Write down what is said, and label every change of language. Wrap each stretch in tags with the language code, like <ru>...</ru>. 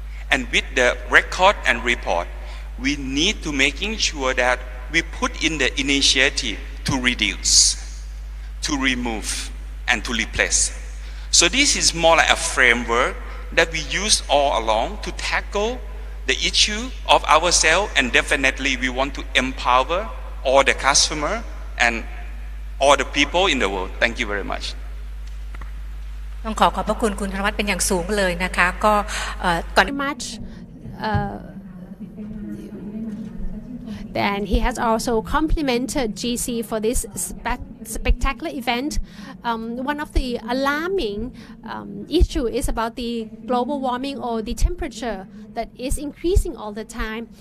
<en>And with the record and report, we need to making sure that we put in the initiative to reduce, to remove, and to replace. So this is more like a framework that we use all along to tackle the issue of ourselves, and definitely we want to empower all the customer and all the people in the world. Thank you very much.</en> <th>ต้องขอบพระคุณคุณธนวัฒน์เป็นอย่างสูงเลยนะคะก็ก่อน</th> <en>much then he has also complimented GC for this spectacular event. One of the alarming issue is about the global warming or the temperature that is increasing all the time.</en>